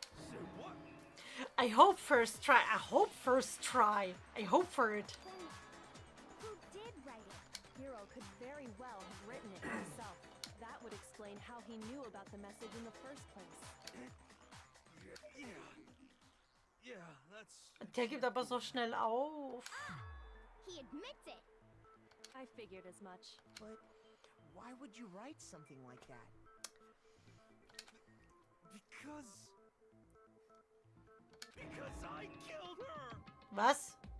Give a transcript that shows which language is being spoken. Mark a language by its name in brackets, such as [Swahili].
[English] Say what? I hope first try. I hope first try. I hope for it. Then, who did write it? Hiro could very well have written it himself. That would explain how he knew about the message in the first place. Yeah, that's... [German] Der gibt aber so schnell auf. [English] He admits it. I figured as much. But why would you write something like that? Because I killed her! [German] Was?